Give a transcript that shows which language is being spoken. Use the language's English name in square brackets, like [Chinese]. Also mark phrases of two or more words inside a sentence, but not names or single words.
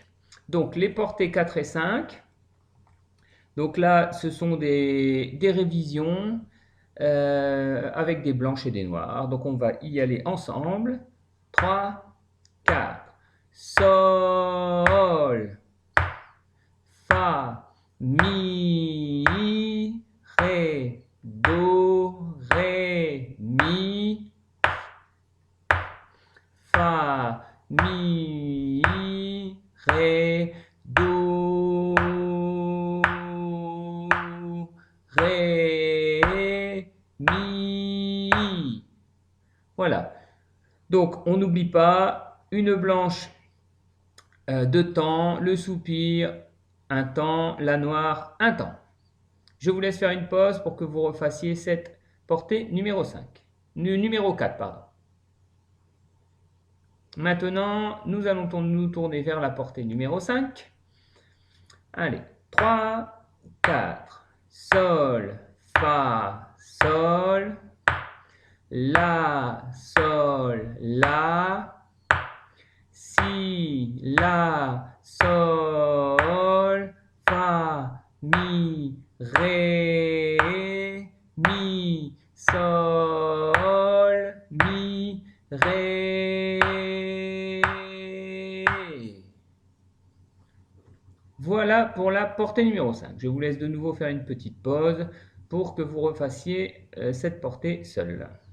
[French] Donc, les portées 4 et 5. Donc là, ce sont des révisions avec des blanches et des noires. Donc, on va y aller ensemble. 3, 4. Sol, fa, mi, ré, do, ré, mi, fa, mi, ré, do, ré, mi. Voilà. Donc, on n'oublie pas une blanche de temps, le soupir, un temps, la noire, un temps. Je vous laisse faire une pause pour que vous refassiez cette portée numéro 5. Numéro 4, pardon. Maintenant, nous allons nous tourner vers la portée numéro 5. Allez, 3, 4, sol, fa, sol, la, sol, la, si, la, sol, fa, mi, ré, mi, sol, mi, ré. Voilà pour la portée numéro 5. Je vous laisse de nouveau faire une petite pause pour que vous refassiez cette portée seule.